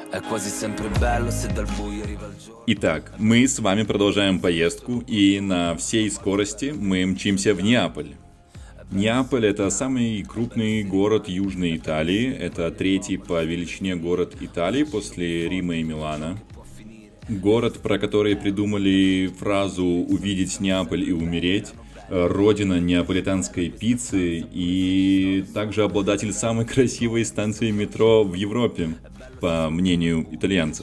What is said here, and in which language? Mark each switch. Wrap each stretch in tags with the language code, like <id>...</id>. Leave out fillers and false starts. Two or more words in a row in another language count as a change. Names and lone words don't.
<it>quasi sempre bello se dal buio arriva il giorno.</it> <ru>Итак, мы с вами продолжаем поездку, и на всей скорости мы мчимся в Неаполь. Неаполь — это самый крупный город Южной Италии, это третий по величине город Италии после Рима и Милана. Город, про который придумали фразу «увидеть Неаполь и умереть», родина неаполитанской пиццы и также обладатель самой красивой станции метро в Европе, по мнению итальянцев.</ru>